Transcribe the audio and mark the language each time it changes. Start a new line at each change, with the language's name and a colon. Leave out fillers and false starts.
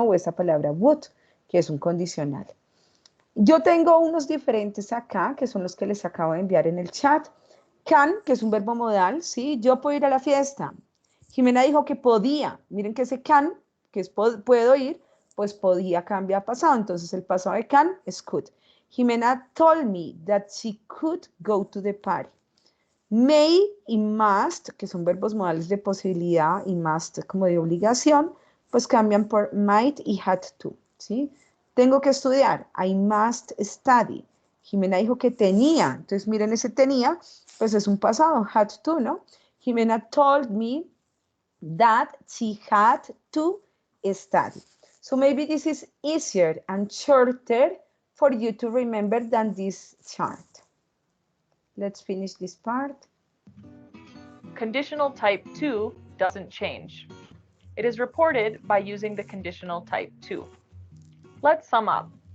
Spanish: O esa palabra would, que es un condicional. Yo tengo unos diferentes acá, que son los que les acabo de enviar en el chat. Can, que es un verbo modal, ¿sí? Yo puedo ir a la fiesta. Jimena dijo que podía. Miren que ese can, que es puedo ir, pues podía cambia a pasado. Entonces el pasado de can es could.
English: Jimena told me that she could go to the party.
Spanish: May y must, que son verbos modales de posibilidad, y must como de obligación, pues cambian por might y had to, ¿sí? Tengo que estudiar.
English: I must study.
Spanish: Jimena dijo que tenía. Entonces, miren, ese tenía, pues es un pasado, had to, ¿no?
English: Jimena told me that she had to study. So maybe this is easier and shorter for you to remember than this chart. Let's finish this part. Conditional type to doesn't change. It is reported by using the conditional type to. Let's sum up.